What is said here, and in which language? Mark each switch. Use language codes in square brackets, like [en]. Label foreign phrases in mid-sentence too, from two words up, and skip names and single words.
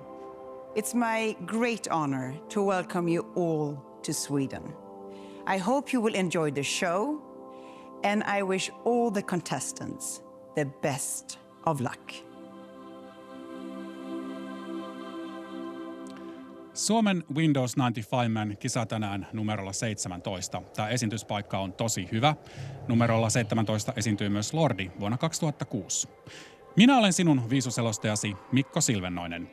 [en] It's my great honor to welcome you all to Sweden. I hope you will enjoy the show, and I wish all the contestants the best of luck. [fi] Suomen Windows 95-man kisa tänään numerolla 17. Tämä esiintyspaikka on tosi hyvä. Numerolla 17 esiintyy myös Lordi vuonna 2006. Minä olen sinun viisuselostajasi Mikko Silvennoinen.